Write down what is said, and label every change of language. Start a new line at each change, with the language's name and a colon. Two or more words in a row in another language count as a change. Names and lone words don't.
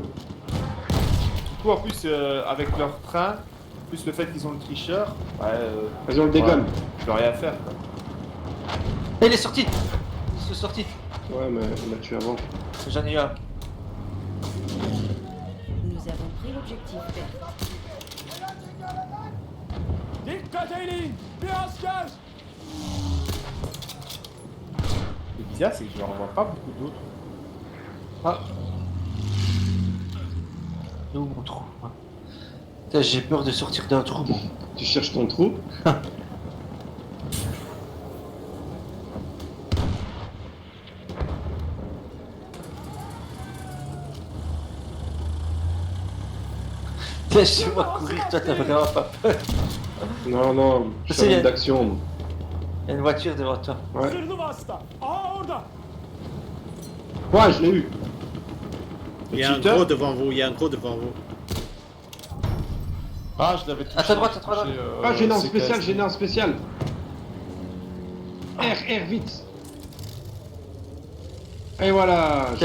French: Du coup, en plus, avec leur train, plus le fait qu'ils ont le tricheur, ouais, Vas-y, on le dégomme. je peux rien faire, quoi. Ah, il est sorti. Il est sorti. Ouais, mais on l'a tué avant. J'en ai eu un. Nous avons pris l'objectif vert.
Turkish: Dikkat edin! Bir asker!
French: Le bizarre, c'est que je n'en vois pas beaucoup d'autres. Ah. Il est où mon trou moi Putain, j'ai peur de sortir d'un trou. Moi. Tu cherches ton trou. Putain, je vois courir, toi t'as vraiment pas peur. Non, non, je suis en C'est- mode d'action. moi. Il y a une voiture devant toi. Ouais.
Turkish: Zırhlı hasta! Aha orada!
French: Ouais, je l'ai eu. Il y a un cheater gros devant vous, il y a un gros devant vous. Ah, je l'avais touché. À ta droite, à ta droite. touché, Ah, j'ai une arme CKS. spéciale, j'ai une arme spéciale. R, vite. Et voilà, j'ai